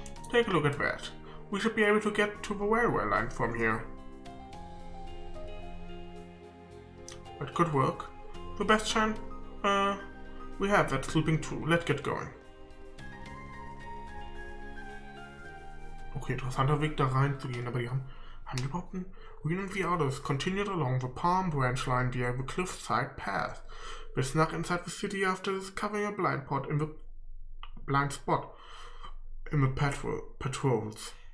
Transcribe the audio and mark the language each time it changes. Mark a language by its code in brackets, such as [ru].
[en] Take a look at that. We should be able to get to the railway line from here. That could work. The best chance we have that sleeping too. Let's get going. [de] Okay, interessanter Weg da reinzugehen, aber die haben die überhaupt einen... [en] We and the others continued along the palm branch line via the cliffside path. They snuck inside the city after discovering a blind spot in the patrols.